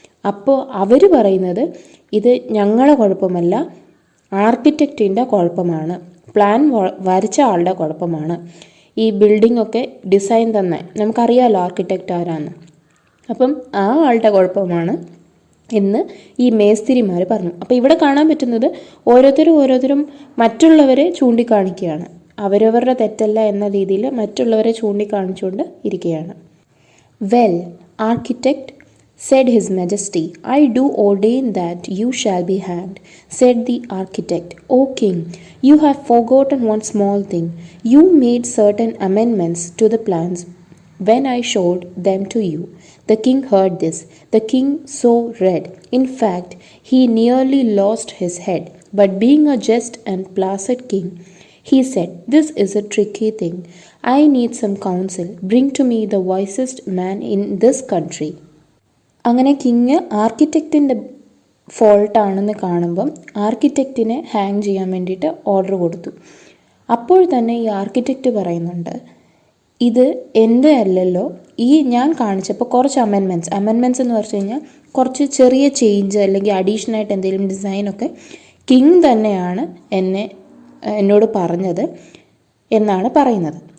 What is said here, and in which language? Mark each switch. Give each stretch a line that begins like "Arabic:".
Malayalam: അപ്പോൾ അവർ പറയുന്നത് ഇത് ഞങ്ങളുടെ കുഴപ്പമല്ല, ആർക്കിടെക്റ്റിൻ്റെ കുഴപ്പമാണ്, പ്ലാൻ വരച്ച ആളുടെ കുഴപ്പമാണ്, ഈ ബിൽഡിംഗ് ഒക്കെ ഡിസൈൻ തന്നെ നമുക്കറിയാമല്ലോ ആർക്കിടെക്റ്റ് ആരാന്ന്, അപ്പം ആ ആളുടെ കുഴപ്പമാണ് എന്ന് ഈ മേസ്തിരിമാർ പറഞ്ഞു. അപ്പോൾ ഇവിടെ കാണാൻ പറ്റുന്നത് ഓരോരുത്തരും മറ്റുള്ളവരെ ചൂണ്ടിക്കാണിക്കുകയാണ്, അവരവരുടെ തെറ്റല്ല എന്ന രീതിയിൽ മറ്റുള്ളവരെ ചൂണ്ടിക്കാണിച്ചുകൊണ്ട് ഇരിക്കുകയാണ്.
English: "Well, architect," said his majesty, "I do ordain that you shall be hanged." Said the architect, "O king, you have forgotten one small thing. You made certain amendments to the plans when I showed them to you." The king heard this. The king saw red. In fact, he nearly lost his head. But being a just and placid king, he said, "This is a tricky thing. I need some counsel. Bring to me the wisest man in this country."
Malayalam: അങ്ങനെ king ആർക്കിടെക്റ്റിൻ്റെ ഫോൾട്ടാണെന്ന് കാണുമ്പം ആർക്കിടെക്റ്റിനെ hang ചെയ്യാൻ വേണ്ടിയിട്ട് order കൊടുത്തു. അപ്പോൾ തന്നെ ഈ architect പറയുന്നുണ്ട്, ഇത് എൻ്റെ അല്ലല്ലോ, ഈ ഞാൻ കാണിച്ചപ്പോൾ കുറച്ച് അമെൻമെൻറ്റ്സ് എന്ന് പറഞ്ഞു കഴിഞ്ഞാൽ കുറച്ച് ചെറിയ ചേഞ്ച് അല്ലെങ്കിൽ അഡീഷണലായിട്ട് എന്തെങ്കിലും ഡിസൈനൊക്കെ കിങ് തന്നെയാണ് എന്നോട് പറഞ്ഞത് എന്നാണ് പറയുന്നത്.